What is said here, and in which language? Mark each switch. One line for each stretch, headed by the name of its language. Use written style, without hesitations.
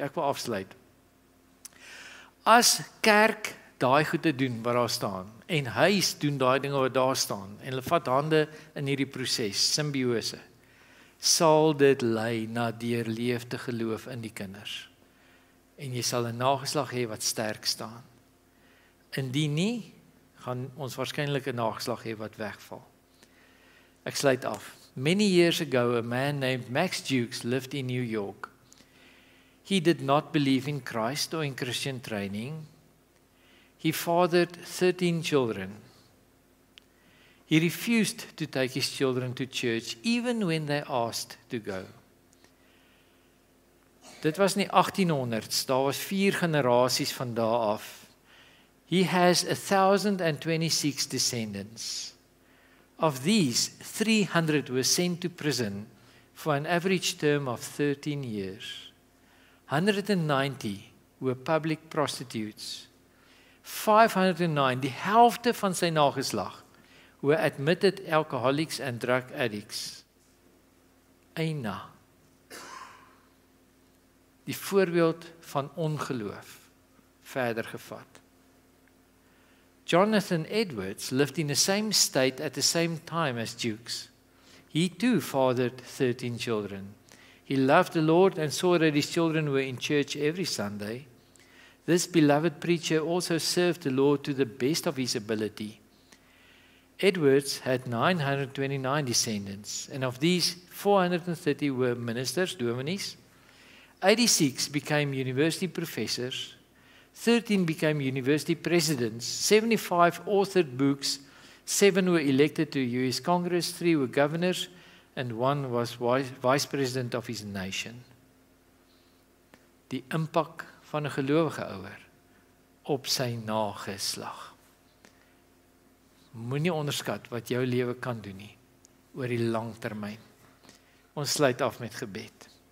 Afrikaans: Ek wil afsluit. As kerk daai goed te doen wat daar staan en huis doen daai dinge wat daar staan en hulle vat hande in hierdie proses, simbiose, sal dit lei na deurleefde geloof in die kinders. En jy sal 'n nageslag hê wat sterk staan. Indien nie, gaan ons waarskynlik 'n nageslag hê wat wegval. Ek sluit af.
English: Many years ago, a man named Max Jukes lived in New York. He did not believe in Christ or in Christian training. He fathered 13 children. He refused to take his children to church, even when they asked to go.
Afrikaans: Dit was in die 1800s, daar was 4 generasies van daar af.
English: He has 1,026 descendants. Of these, 300 were sent to prison for an average term of 13 years. 190 were public prostitutes. 509,
Afrikaans: die helfte van sy nageslag,
English: were admitted alcoholics and drug addicts.
Afrikaans: Eina. Die voorbeeld van ongeloof verder gevat.
English: Jonathan Edwards lived in the same state at the same time as Jukes. He too fathered 13 children. He loved the Lord and saw that his children were in church every Sunday. This beloved preacher also served the Lord to the best of his ability. Edwards had 929 descendants, and of these, 430 were ministers, dominees. 86 became university professors. 13 became university presidents. 75 authored books. 7 were elected to US Congress. 3 were governors, and 1 was vice president of his nation.
Afrikaans: Die impak van 'n gelowige ouer op sy nageslag. Moenie onderskat wat jou lewe kan doen nie oor die lang termyn. Ons sluit af met gebed.